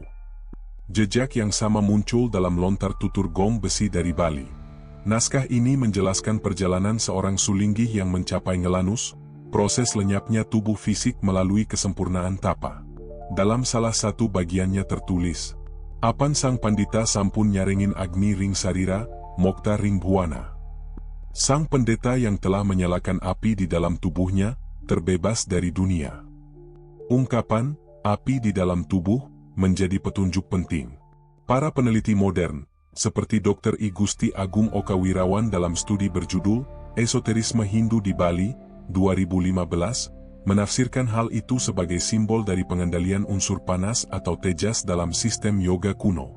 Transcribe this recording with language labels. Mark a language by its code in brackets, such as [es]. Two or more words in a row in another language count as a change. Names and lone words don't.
[id] Jejak yang sama muncul dalam lontar tutur gong besi dari Bali. Naskah ini menjelaskan perjalanan seorang sulinggih yang mencapai ngelanus, proses lenyapnya tubuh fisik melalui kesempurnaan tapa. Dalam salah satu bagiannya tertulis, [ban] "Apan sang pandita sampun nyarengin agni ring sarira, mokta ring buana." [id] Sang pendeta yang telah menyalakan api di dalam tubuhnya, terbebas dari dunia. Ungkapan, api di dalam tubuh, menjadi petunjuk penting. Para peneliti modern, seperti Dr. I Gusti Agung Oka Wirawan dalam studi berjudul, Esoterisme Hindu di Bali, 2015, menafsirkan hal itu sebagai simbol dari pengendalian unsur panas atau tejas dalam sistem yoga kuno.